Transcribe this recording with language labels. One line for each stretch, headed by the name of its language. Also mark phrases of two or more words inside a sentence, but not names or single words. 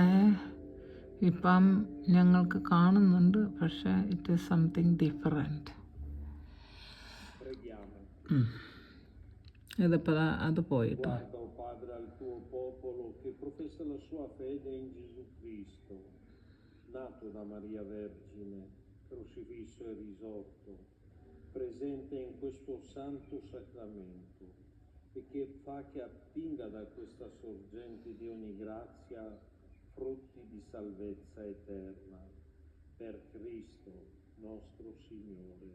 Malayalam: ഇപ്പം ഞങ്ങൾക്ക് കാണുന്നുണ്ട്, പക്ഷേ
English: it is something different.
Malayalam: ഇതിപ്പോൾ അത് പോയിട്ടോ.
Italian: Nato da Maria Vergine, crocifisso e risorto, presente in questo santo sacramento, e che fa che attinga da questa sorgente di ogni grazia frutti di salvezza eterna. Per Cristo nostro Signore.